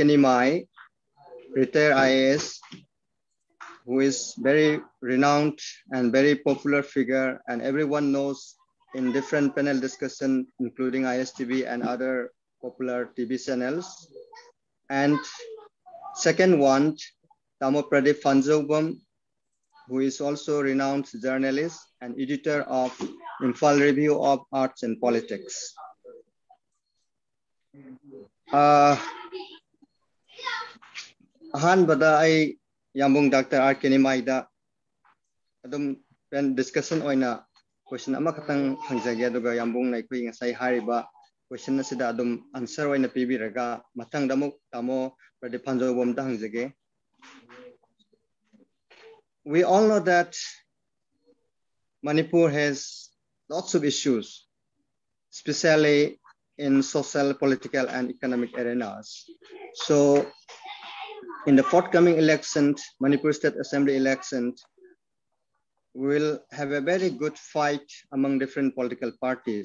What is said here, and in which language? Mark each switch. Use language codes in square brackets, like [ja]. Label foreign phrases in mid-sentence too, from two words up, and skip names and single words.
[en] Nimai, retired IAS, who is very renowned and very popular figure, and everyone knows in different panel discussion, including ISTV and other popular TV channels. And second one, Tamo Pradip Phanjoubam, who is also a renowned journalist and editor of Imphal Review of Arts and Politics. [mni] Ahanbada ay yambong Dr. R.K. Nimai da adum discussion oina question ama katang hangjagya aduga yambong na ikoi ngasai hariba question na sida adum answer oina pibiraga matang damok Tamo Pradip Phanjoubam da hangjage. [en] We all know that Manipur has lots of issues, especially in social, political, and economic arenas. So in the forthcoming elections, Manipur State Assembly elections, will have a very good fight among different political parties.